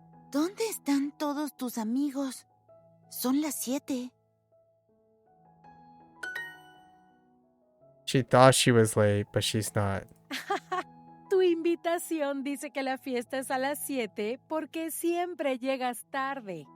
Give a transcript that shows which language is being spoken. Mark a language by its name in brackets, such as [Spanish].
[Spanish] ¿Dónde están todos tus amigos? Son las 7. [English] She thought she was late, but she's not. [Spanish] Tu invitación dice que la fiesta es a las 7 porque siempre llegas tarde.